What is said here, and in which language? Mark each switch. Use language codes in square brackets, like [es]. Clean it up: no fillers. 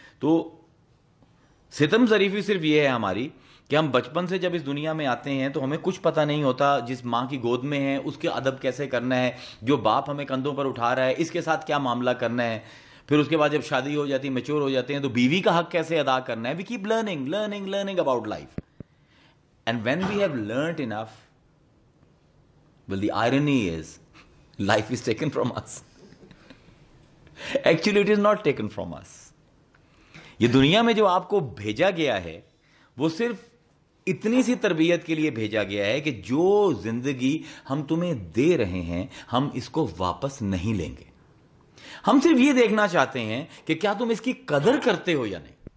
[ur] تو ستم ظریفی صرف یہ ہے ہماری کہ ہم بچپن سے جب اس دنیا میں آتے ہیں تو ہمیں کچھ پتہ نہیں ہوتا. جس ماں کی گود میں ہے اس کے ادب کیسے کرنا ہے، جو باپ ہمیں کندھوں پر اٹھا رہا ہے اس کے ساتھ کیا معاملہ کرنا ہے. پھر اس کے بعد جب شادی ہو جاتی ہے، میچور ہو جاتے ہیں، تو بیوی کا حق کیسے ادا کرنا ہے. [en] We keep learning learning learning about life. And when we have learned enough, well the irony is life is taken from us. Actually it is not taken from us. [ur] یہ دنیا میں جو آپ کو بھیجا گیا ہے وہ صرف اتنی سی تربیت کے لیے بھیجا گیا ہے کہ جو زندگی ہم تمہیں دے رہے ہیں ہم اس کو واپس نہیں لیں گے. ہم صرف یہ دیکھنا چاہتے ہیں کہ کیا تم اس کی قدر کرتے ہو یا نہیں.